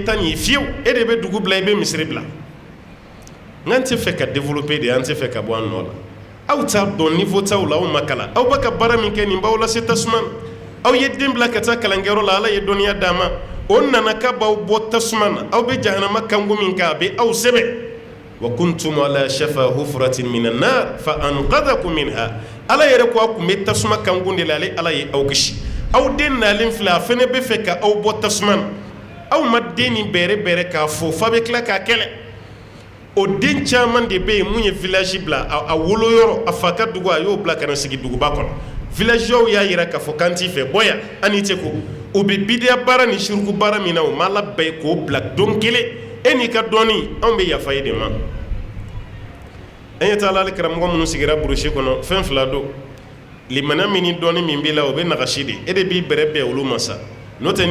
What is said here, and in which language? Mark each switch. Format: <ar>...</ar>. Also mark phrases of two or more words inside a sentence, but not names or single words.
<bm>ta nin ye fiyewu e de bɛ dugu bila i bɛ misiri bila n'an tɛ fɛ ka développer de an tɛ fɛ ka bɔ an nɔ la aw t'a dɔn niveau t'aw la aw ma kalan aw bɛ ka baara min kɛ nin b'aw lase tasuma na aw ye den bila ka taa kalankɛyɔrɔ la Ala ye dɔnniya d'a ma o nana k'a b'aw bɔ tasuma na aw bɛ jahanama kanko min kan a bɛ aw sɛbɛ</bm> <ar>وكنتم على شفا حفرة من النار فأنقذكم منها</ar> <bm>Ala yɛrɛ ko a kun bɛ tasuma kanko de la Ala ye aw kisi aw den nalen filɛ a fana bɛ fɛ ka aw bɔ tasuma na aw ma den nin bɛrɛ k'a fɔ f'a bɛ tila k'a kɛlɛ o den caman de bɛ yen mun ye village bila a woloyɔrɔ a fa ka dugu a y'o bila ka na sigi duguba kɔnɔ villageois y'a yira k'a fɔ k'an t'i fɛ bɔ yan an n'i tɛ ko u bɛ bidiya baara ni shirku baara min na o ma labɛn k'o bila don kelen e n'i ka dɔnni anw bɛ yafa i de ma an ye taa ale karamɔgɔ minnu sigira burusi kɔnɔ fɛn fila don limaniya min ni dɔnni min b'i la o bɛ nagasi de e de b'i bɛrɛ bɛn olu ma sa n'o tɛ</bm>